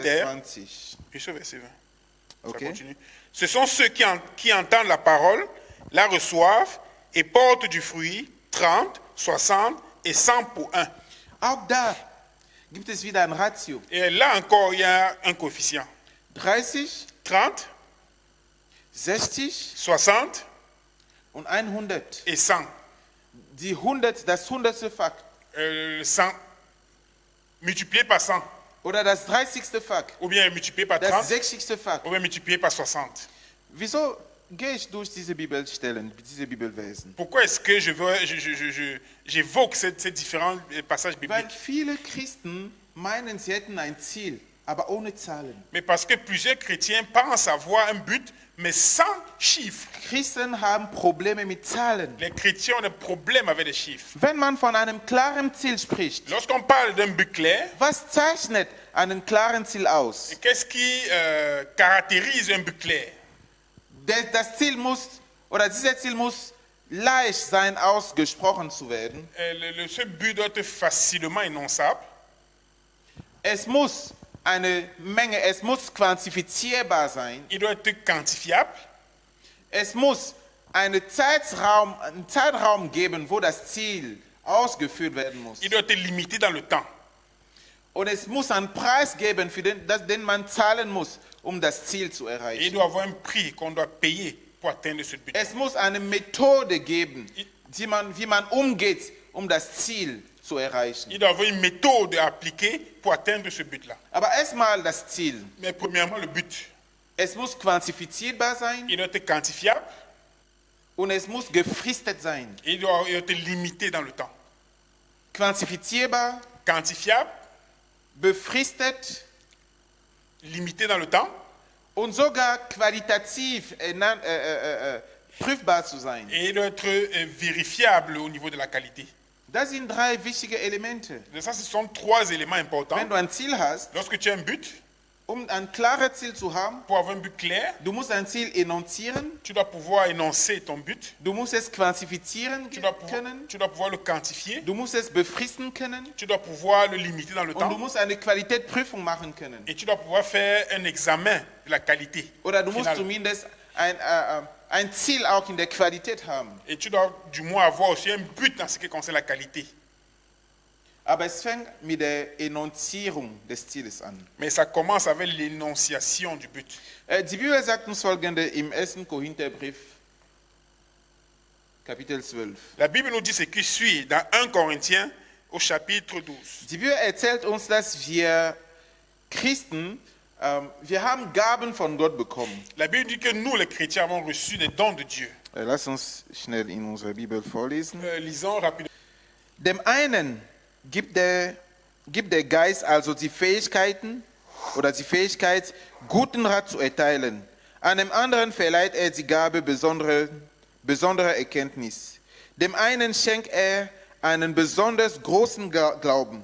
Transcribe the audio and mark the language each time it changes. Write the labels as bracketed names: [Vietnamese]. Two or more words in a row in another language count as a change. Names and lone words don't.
[French] Vers terre. 20. Verset 20. Ça Ok. continue. Ce sont ceux qui entendent la parole, la reçoivent et portent du fruit 30, 60 et 100 pour un. [German] Auch da gibt es wieder ein Ratio. [French] Et là encore, il y a un coefficient. 30, 30, 60 60 [German] und 100. [French] et 100. [German] Das 100. Fach [French] 100 multiplié par 100. [German] oder das 30. Fach, [French] Ou bien multiplié par [German] das 30. 60. Fach. [French] Ou bien multiplié par 60. [German] Wieso gehe ich durch diese Bibelstellen, diese Bibelversen? [French] Pourquoi est-ce que j'évoque ces différents passages [German] Weil [French] bibliques? [German] viele Christen meinen, sie hätten ein Ziel, aber ohne Zahlen. [French] Mais parce que plusieurs chrétiens pensent avoir un but, mais sans chiffres. [German] Christen haben Probleme mit Zahlen. [French] Les chrétiens ont des problèmes avec les chiffres. [German] Wenn man von einem klaren Ziel spricht, [French] Lorsqu'on parle d'un but clair, [German] was zeichnet einen klaren Ziel aus? [French] qu'est-ce qui caractérise un but clair? [German] Das Ziel muss, oder dieses Ziel muss leicht sein, ausgesprochen zu werden. [French] Ce but doit être facilement énonçable. [German] Es muss eine Menge, es muss quantifizierbar sein. [French] Il doit être quantifiable. [German] Es muss einen Zeitraum geben, wo das Ziel ausgeführt werden muss. [French] Il doit être limité dans le temps. [German] Und es muss einen Preis geben, für den man zahlen muss, um das Ziel zu [French] Et il [German] erreichen. [French] doit avoir un prix qu'on doit payer pour atteindre ce but. [German] Es muss eine Methode geben, wie man umgeht, um das Ziel zu erreichen. [French] Il doit avoir une méthode à appliquer pour atteindre ce but-là. [German] Aber erstmal das Ziel. [French] Mais premièrement, le but. [German] Es muss quantifizierbar sein [French] Il doit être quantifiable [German] und es muss gefristet sein. [French] et il doit être limité dans le temps. [German] Quantifizierbar, [French] Quantifiable, [German] befristet [French] limité dans le temps [German] und sogar qualitativ prüfbar zu sein. [French] et il doit être vérifiable au niveau de la qualité. [German] Das sind drei wichtige Elemente. [French] Donc ça, ce sont trois éléments importants. [German] Wenn du ein Ziel hast, [French] Lorsque tu as un but, [German] um ein klares Ziel zu haben, [French] pour avoir un but clair, [German] du musst ein Ziel énoncieren, [French] tu dois pouvoir énoncer ton but, [German] du musst es quantifizieren können, [French] tu dois pouvoir le quantifier, [German] du musst es befristen können [French] tu dois pouvoir le limiter dans le [German] und du [French] temps [German] musst eine Qualitätsprüfung machen können. [French] et tu dois pouvoir faire un examen de la qualité. [German] Oder du musst [French] finale. [German] zumindest ein Ziel auch in der Qualität haben. [French] Et tu dois du moins avoir aussi un but dans ce qui concerne la qualité. [German] Aber es fängt mit der Enonzierung des Zieles an. [French] Mais ça commence avec l'énonciation du but. [German] Die Bibel sagt uns folgende im 1. Korintherbrief, Kapitel 12. [French] La Bible nous dit ce qui suit dans 1 Corinthiens au chapitre 12. [German] Die Bibel erzählt uns, dass wir Christen, wir haben Gaben von Gott bekommen. [French] La Bible dit que nous, les chrétiens, avons reçu des dons de Dieu. [German] Lass uns schnell in unserer Bibel vorlesen. [French] Lisons rapidement. [German] Dem einen gibt der Geist also die Fähigkeiten oder die Fähigkeit, guten Rat zu erteilen. Einem anderen verleiht er die Gabe besonderer Erkenntnis. Dem einen schenkt er einen besonders großen Glauben.